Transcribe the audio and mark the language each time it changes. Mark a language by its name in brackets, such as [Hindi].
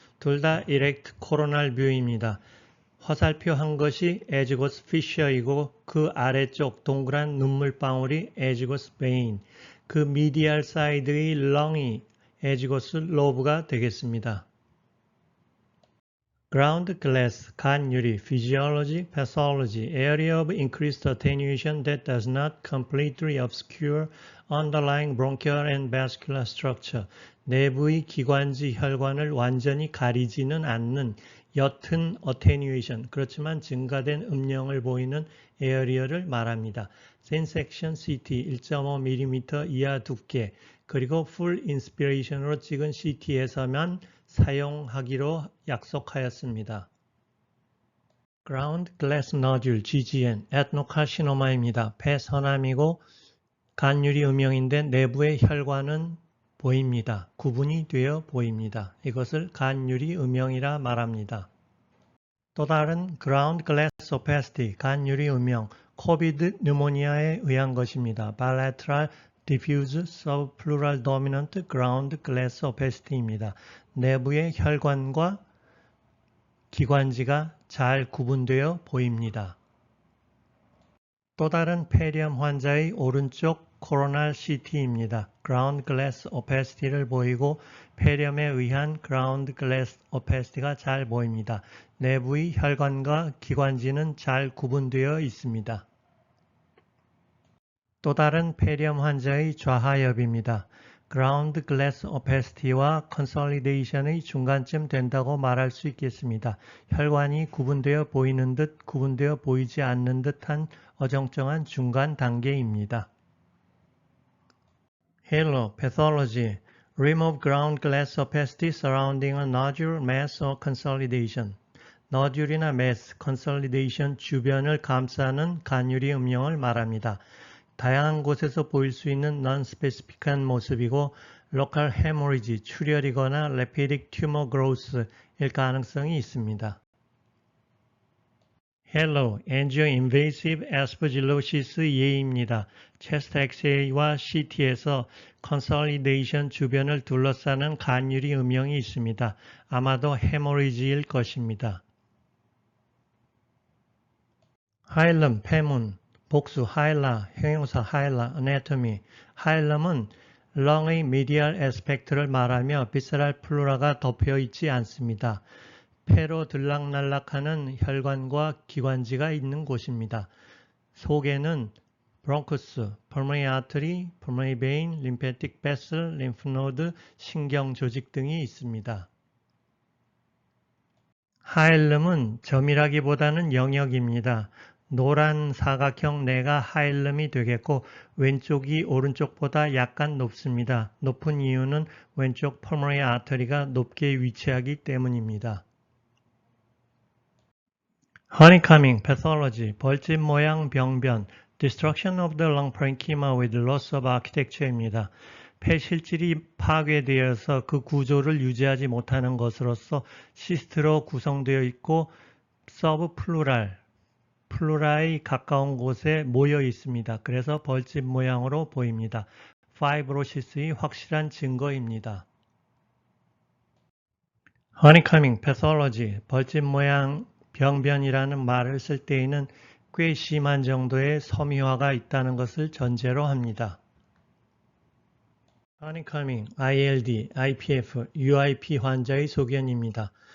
[Korean] 둘 다 erect coronal view입니다. 화살표 한 것이 edgewas fissure이고 그 아래쪽 동그란 눈물방울이 edgewas vein, 그 medial side의 lung이 edgewas lobe가 되겠습니다. [English] Ground glass, [Korean] 간 유리, [English] physiology, pathology, area of increased attenuation that does not completely obscure underlying bronchial and vascular structure. [Korean] 내부의 기관지 혈관을 완전히 가리지는 않는 옅은 attenuation, 그렇지만 증가된 음영을 보이는 에어리어를 말합니다. Thin section CT 1.5mm 이하 두께, 그리고 full inspiration으로 찍은 CT에서만 사용하기로 약속하였습니다. Ground glass nodule, GGN, adenocarcinoma입니다. 폐 선암이고 간유리 음영인데 내부의 혈관은 보입니다. 구분이 되어 보입니다. 이것을 간유리 음영이라 말합니다. 또 다른 ground glass opacity, 간유리 음영, 코비드 뉴모니아에 의한 것입니다. [English] bilateral diffuse subpleural dominant ground glass opacity입니다. [Korean] 내부의 혈관과 기관지가 잘 구분되어 보입니다. 또 다른 폐렴 환자의 오른쪽 코로날 CT입니다. Ground glass opacity를 보이고 폐렴에 의한 ground glass opacity가 잘 보입니다. 내부의 혈관과 기관지는 잘 구분되어 있습니다. 또 다른 폐렴 환자의 좌하엽입니다. Ground glass opacity와 consolidation의 중간쯤 된다고 말할 수 있겠습니다. 혈관이 구분되어 보이는 듯 구분되어 보이지 않는 듯한 어정쩡한 중간 단계입니다. [English] Halo, pathology, remove ground glass opacity surrounding a nodule, mass or consolidation. [Korean] 너듈이나 mass, consolidation 주변을 감싸는 간유리 음영을 말합니다. 다양한 곳에서 보일 수 있는 non-specific한 모습이고 local hemorrhage, 출혈이거나 lepidic tumor growth일 가능성이 있습니다. Hello, angioinvasive aspergillosis 예입니다. 체스트 엑스레이와 CT에서 consolidation 주변을 둘러싸는 간유리 음영이 있습니다. 아마도 헤모리지일 것입니다. 하일럼, 폐문, 복수, 하일라, 형용사 하일라, anatomy. 하일럼은 렁의 미디얼 에스펙트를 말하며 비세랄 플루라가 덮여 있지 않습니다. 폐로 들락날락하는 혈관과 기관지가 있는 곳입니다. 속에는 브론커스, pulmonary artery, pulmonary vein, lymphatic vessel, lymph node, 신경 조직 등이 있습니다. 하일름은 점이라기보다는 영역입니다. 노란 사각형 내가 하일름이 되겠고 왼쪽이 오른쪽보다 약간 높습니다. 높은 이유는 왼쪽 pulmonary artery가 높게 위치하기 때문입니다. [English] Honeycombing, pathology, [Korean] 벌집 모양 병변, [English] destruction of the lung parenchyma with loss of architecture입니다. [Korean] 폐 실질이 파괴되어서 그 구조를 유지하지 못하는 것으로서 시스트로 구성되어 있고 서브플루랄, 플루라에 가까운 곳에 모여 있습니다. 그래서 벌집 모양으로 보입니다. 파이브로시스의 확실한 증거입니다. Honeycombing, pathology, 벌집 모양 병변이라는 말을 쓸 때에는 꽤 심한 정도의 섬유화가 있다는 것을 전제로 합니다. Honeycombing, ILD, IPF, UIP 환자의 소견입니다.